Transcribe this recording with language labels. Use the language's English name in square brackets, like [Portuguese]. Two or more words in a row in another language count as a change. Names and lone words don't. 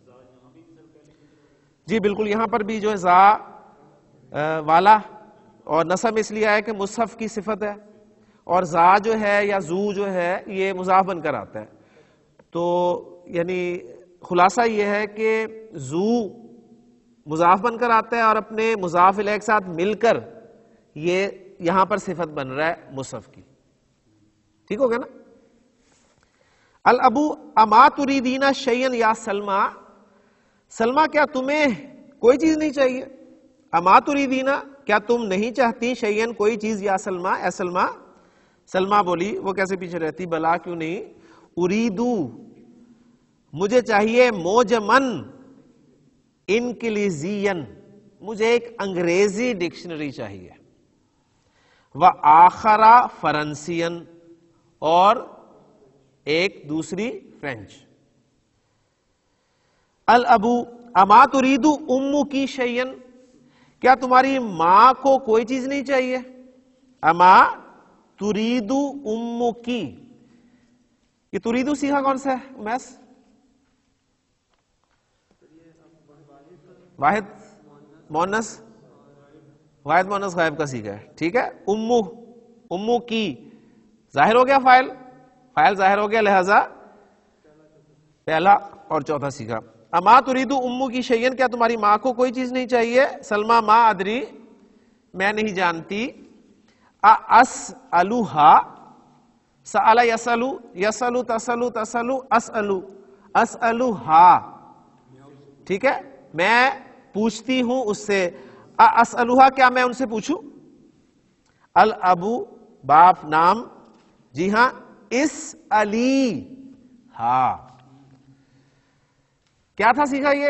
[Urdu] جی بالکل، یہاں پر بھی جو ہے ذا والا، اور نصب اس لیے ہے کہ مصحف کی صفت ہے، اور ذا جو ہے یا ذو جو ہے یہ مضاف بن کر آتا ہے. تو یعنی خلاصہ یہ ہے کہ ذو مضاف بن کر آتا ہے اور اپنے مضاف الیہ کے ساتھ مل کر یہ یہاں پر صفت بن رہا ہے مصحف کی. ٹھیک ہو گیا نا؟ [Arabic] الابو اما تریدین شیئا یا سلمى، [Urdu] سلمہ کیا تمہیں کوئی چیز نہیں چاہیے؟ [Arabic] اما تریدین، [Urdu] کیا تم نہیں چاہتی شیئا کوئی چیز، [Arabic] یا سلمى [Urdu] اے سلمہ. سلمہ بولی، وہ کیسے پیچھے رہتی، بلا کیوں نہیں. اریدو مجھے چاہیے، [Arabic] موجمن انگلیزین، [Urdu] مجھے ایک انگریزی ڈکشنری چاہیے. [Arabic] وآخرا فرنسین، [Urdu] اور ایک دوسری فرینچ. [Arabic] الابو اما تریدو امکی شیئا، [Urdu] کیا تمہاری ماں کو کوئی چیز نہیں چاہیے؟ [Arabic] اما تریدو امکی، [Urdu] یہ تریدو سیغہ کون سا ہے امیس؟ واحد مؤنث، واحد مؤنث غائب کا سیغہ ہے. ٹھیک ہے، امو، امو کی ظاہر ہو گیا، فاعل، فاعل ظاہر ہو گیا، لہذا پہلا اور چوتھا سیغہ. [Arabic] اما تریدو امو کی شیئن، [Urdu] کیا تمہاری ماں کو کوئی چیز نہیں چاہیے؟ سلمہ [Arabic] ما ادری، [Urdu] میں نہیں جانتی. [Arabic] اسألوہا، سأل یسألو، یسألو تسألو، تسألو اسألو، اسألوہا، [Urdu] ٹھیک ہے، میں پوچھتی ہوں اس سے. اسألوہا، کیا میں ان سے پوچھوں؟ الابو، باپ، نام، جی ہاں. اسألی ہا، کیا تھا سیکھا یہ؟